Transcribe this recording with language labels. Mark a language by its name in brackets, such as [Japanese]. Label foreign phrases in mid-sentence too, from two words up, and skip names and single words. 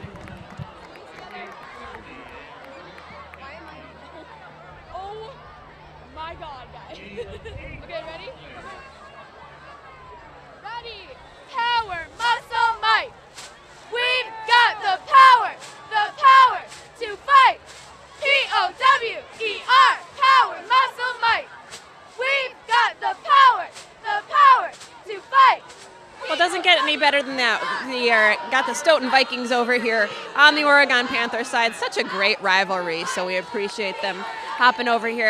[English] Oh my God, guys. Okay, ready? Ready. Power, muscle, might. We've got the power to fight. P-O-W-E-R, power, muscle, might. We've got the power to fight. Well, it doesn't get any better than that. We got the Stoughton Vikings over here on the Oregon Panthers side. Such a great rivalry, so we appreciate them hopping over here.